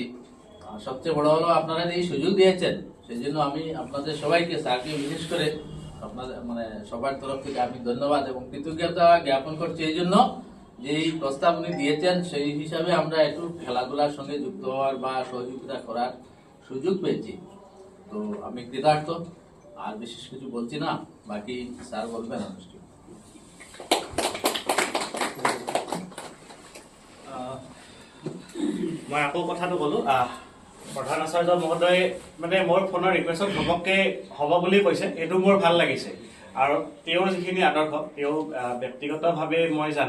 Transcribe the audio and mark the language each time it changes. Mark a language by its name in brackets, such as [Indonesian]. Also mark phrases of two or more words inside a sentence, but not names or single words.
[Bangla] আর সবচেয়ে বড় হলো আপনারা এই সুযোগ দিয়েছেন, সেই জন্য আমি আপনাদের সবাইকে, স্যারকে বিশেষ করে আপনাদের মানে সবার তরফ থেকে আমি ধন্যবাদ এবং কৃতজ্ঞতা জ্ঞাপন করছি এই জন্য যে এই প্রস্তাব উনি দিয়েছেন, সেই হিসাবে আমরা একটু খেলাধুলার সঙ্গে যুক্ত হওয়ার বা সহযোগিতা করার সুযোগ পেয়েছি। তো আমি কৃতার্থ, আর বিশেষ কিছু বলছি না, বাকি স্যার বলবেন অবশ্যই। [Assamese] মই আকৌ কথাটো ক'লোঁ, প্ৰধান আচাৰ্য মহোদয়ে মানে মোৰ ফোনৰ ৰিকুৱেষ্টত ঘপককৈ হ'ব বুলি কৈছে, এইটো মোৰ ভাল লাগিছে। আৰু তেওঁৰ যিখিনি আদৰ্শ তেওঁ ব্যক্তিগতভাৱে মই জানো।